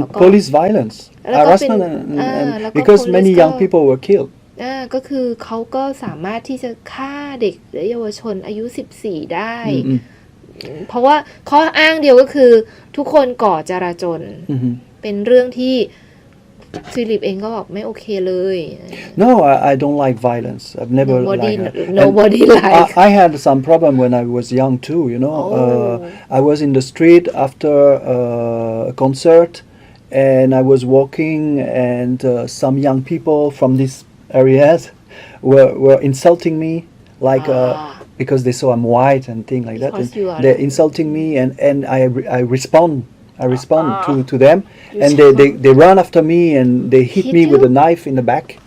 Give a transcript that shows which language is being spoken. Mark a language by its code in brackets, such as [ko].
[en] And police violence, harassment, and because many young people were killed. [th] ก็คือเขาก็สามารถที่จะฆ่าเด็กและเยาวชนอายุ14ได้เพราะว่าข้ออ้างเดียวก็คือทุกคนก่อจราจรเป็นเรื่องที่ฟิลิปเองก็บอกไม่โอเคเลย [en] No, I don't like violence. I've never nobody like. I had some problem when I was young too. You know, I was in the street after a concert, and I was walking, and some young people from these areas were insulting me, like because they saw I'm white and things like that. And they're insulting me, and I respond to them, and they run after me and they hit me with a knife in the back.